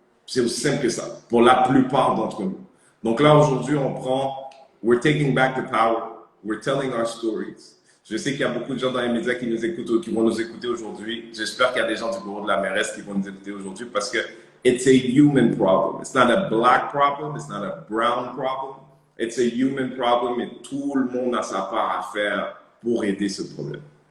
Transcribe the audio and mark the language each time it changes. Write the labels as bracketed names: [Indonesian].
[French] C'est aussi simple que ça, pour la plupart d'entre nous. Donc là, aujourd'hui, on prend, [English] we're taking back the power, we're telling our stories. [French] Je sais qu'il y a beaucoup de gens dans les médias qui nous écoutent, qui vont nous écouter aujourd'hui. J'espère qu'il y a des gens du bureau de la mairesse qui vont nous écouter aujourd'hui parce que [English] it's a human problem. It's not a black problem, it's not a brown problem. It's a human problem [French] et tout le monde a sa part à faire pour aider ce problème.